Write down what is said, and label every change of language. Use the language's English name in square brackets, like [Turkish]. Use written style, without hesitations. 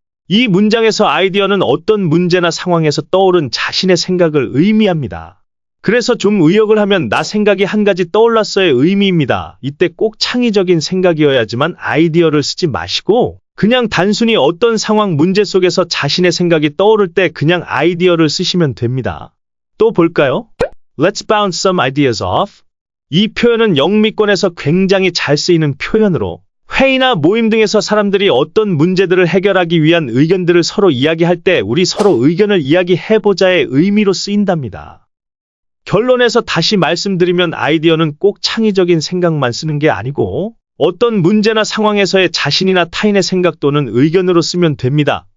[Korean] 이 문장에서 아이디어는 어떤 문제나 상황에서 떠오른 자신의 생각을 의미합니다. 그래서 좀 의역을 하면 나 생각이 한 가지 떠올랐어의 의미입니다. 이때 꼭 창의적인 생각이어야지만 아이디어를 쓰지 마시고 그냥 단순히 어떤 상황 문제 속에서 자신의 생각이 떠오를 때 그냥 아이디어를 쓰시면 됩니다. 또 볼까요? [English] Let's bounce some ideas off. [Korean] 이 표현은 영미권에서 굉장히 잘 쓰이는 표현으로 회의나 모임 등에서 사람들이 어떤 문제들을 해결하기 위한 의견들을 서로 이야기할 때 우리 서로 의견을 이야기해보자의 의미로 쓰인답니다. 결론에서 다시 말씀드리면 아이디어는 꼭 창의적인 생각만 쓰는 게 아니고 어떤 문제나 상황에서의 자신이나 타인의 생각 또는 의견으로 쓰면 됩니다.